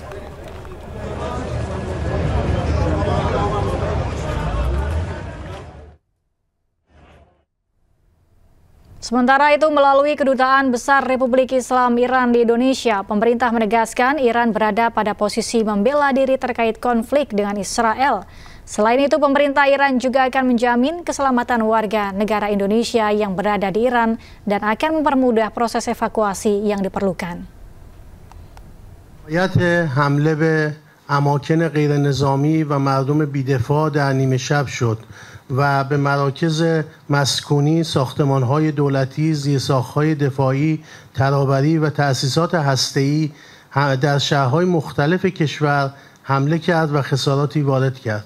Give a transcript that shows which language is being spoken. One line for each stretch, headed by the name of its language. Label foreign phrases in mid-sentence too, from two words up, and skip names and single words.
Indonesian: Sementara itu, melalui Kedutaan Besar Republik Islam Iran di Indonesia, pemerintah menegaskan Iran berada pada posisi membela diri terkait konflik dengan Israel. Selain itu, pemerintah Iran juga akan menjamin keselamatan warga negara Indonesia yang berada di Iran dan akan mempermudah proses evakuasi yang diperlukan.
Persian: حمله به اماکن غیر نظامی و مردم بی‌دفاع در نیمه شب شد و به مراکز مسکونی، ساختمان‌های دولتی، زیرساخت‌های دفاعی، ترابری و تأسیسات هسته‌ای در شهرهای مختلف کشور حمله کرد و خساراتی وارد کرد.